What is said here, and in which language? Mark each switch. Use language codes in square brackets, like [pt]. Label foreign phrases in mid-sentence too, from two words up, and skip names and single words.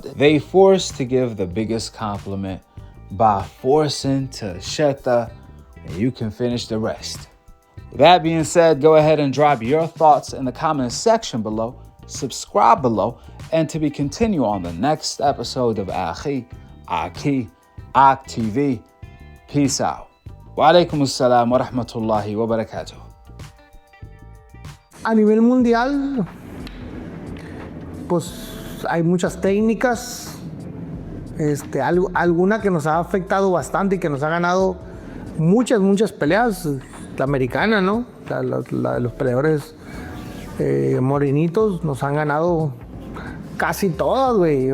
[en] They forced to give the biggest compliment by forcing to shut the, and you can finish the rest. With that being said, go ahead and drop your thoughts in the comment section below, subscribe below, and to be continued on the next episode of Akhi, Akhi TV. Peace out. [ar] وعليكم السلام ورحمة الله وبركاته. [es] A nivel mundial, pues hay muchas técnicas, alguna que nos ha afectado bastante y que nos ha ganado muchas peleas, la americana, ¿no? Los peleadores morenitos nos han ganado casi todas, güey.